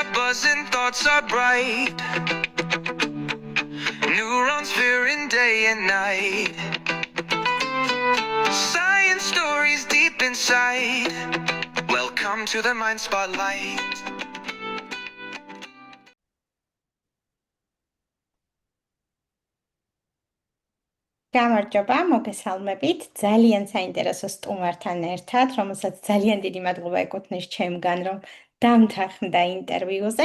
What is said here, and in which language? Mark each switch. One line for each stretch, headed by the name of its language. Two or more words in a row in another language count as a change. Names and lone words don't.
English: Stars and thoughts are bright. Neurons fearing day and night. Science stories deep inside. Welcome to the Mind Spotlight.
Georgian: გამარჯობა, მოგესალმებით. ძალიან საინტერესო სტუმართან ერთად, რომელსაც ძალიან დიდი მადლობა ეკუთვნის ჩემგან, რომ დამთანხმდა ინტერვიუზე.